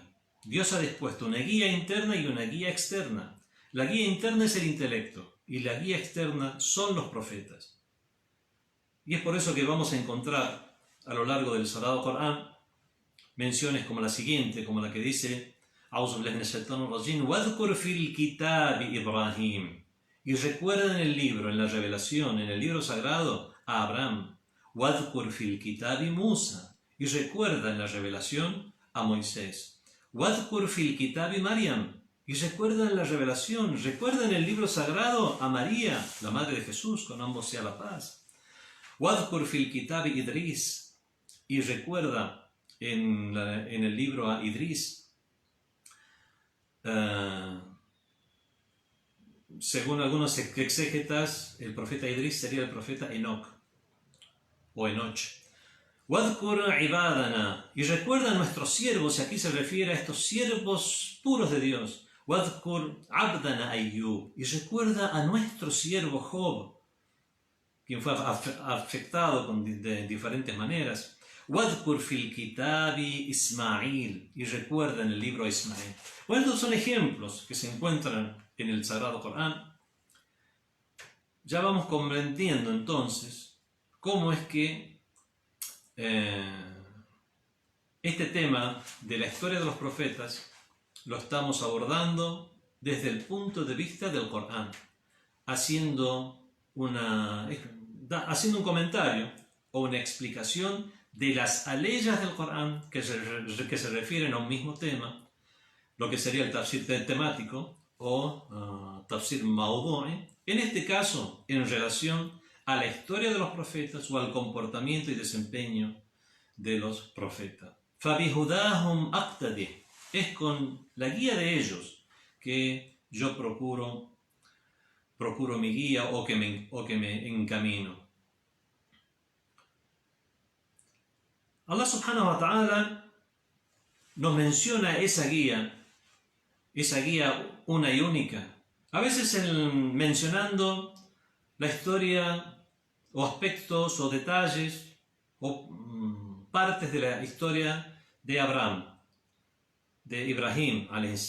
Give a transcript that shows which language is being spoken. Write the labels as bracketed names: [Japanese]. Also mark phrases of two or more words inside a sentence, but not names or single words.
[Spanish] Dios ha dispuesto una guía interna y una guía externa. La guía interna es el intelecto y la guía externa son los profetas. Y es por eso que vamos a encontrar a lo largo del Sagrado Corán menciones como la siguiente, como la que dice: [Arabic] "أعوذ بالله من الشيطان الرجيم, واذكر في الكتاب إبراهيم". [Spanish] Y recuerda en el libro, en la revelación, en el libro sagrado, a Abraham. [Arabic] "واذكر في الكتاب موسى". [Spanish] Y recuerda en la revelación a Moisés. [Arabic] "واذكر في الكتاب مريم". [Spanish] Y recuerda en la revelación, recuerda en el libro sagrado a María, la madre de Jesús, con ambos sea la paz. [Arabic] "واذكر في الكتاب إدريس". [Spanish] Y recuerda en el libro a Idris. según algunos exégetas, el profeta Idris sería el profeta Enoch o Enoch. [Arabic] وَاذْكُرْ عِبَادَنَا, [Spanish] y recuerda a nuestros siervos, y aquí se refiere a estos siervos puros de Dios. [Arabic] وَاذْكُرْ عَبْدَنَا أَيُّوبَ, [Spanish] y recuerda a nuestro siervo Job, quien fue afectado de diferentes maneras. [Arabic] وَاذْكُرْ فِي الْكِتَابِ إِسْمَاعِيل, [Spanish] y recuerda en el libro Ismael. Bueno, estos son ejemplos que se encuentran en el Sagrado Corán. Ya vamos comprendiendo entonces cómo es que este tema de la historia de los profetas lo estamos abordando desde el punto de vista del Corán, haciendo un comentario o una explicación de las aleyas del Corán que se refieren a un mismo tema, lo que sería el tafsir temático o [Arabic] تفسير موضوعي, [Spanish] en este caso en relación a la historia de los profetas o al comportamiento y desempeño de los profetas. [Arabic] فَبِهُدَاهُمْ أَقْتَدِهِ, [Spanish] es con la guía de ellos que yo procuro mi guía o que me encamino. [Arabic] الله سبحانه وتعالى [Spanish] nos menciona esa guía una y única, a veces mencionando la historia o aspectos o detalles o partes de la historia de Abraham, de Ibrahim a.s.